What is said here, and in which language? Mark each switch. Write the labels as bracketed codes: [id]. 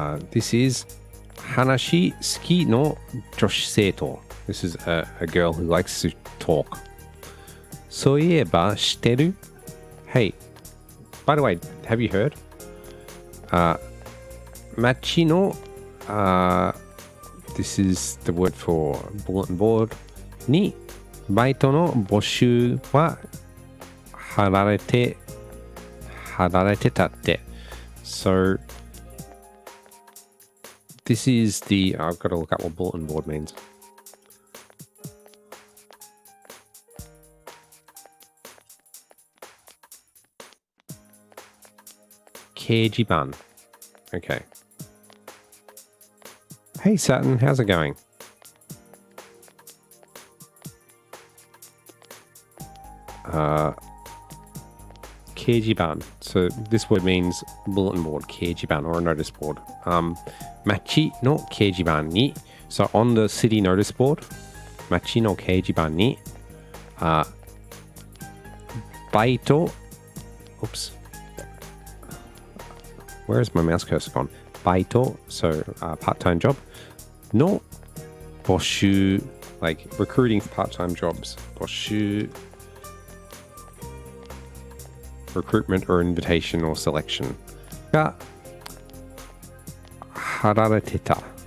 [en] This is [ja] 話好きの女子生徒. [en] This is a girl who likes to talk. [ja] そういえば知ってる? [en] Hey, by the way, have you heard? [ja] 街の [en] This is the word for bulletin board [ja] にバイトの募集は貼られてたって. [en] So this is the I've got to look up what bulletin board means. [ja] 掲示板.Okay. [en] Hey Sutton, how's it going? 掲示板.So this word means bulletin board, 掲示板 or a notice board. [ja] 街の掲示板に [en] So on the city notice board, [ja] 街の掲示板にバイト [en] Oops. Where is my mouse cursor gone? バイト So part-time job. [ja] の募集 [en] Like recruiting for part-time jobs. 募集 Recruitment or invitation or selection [ja] が貼られてた.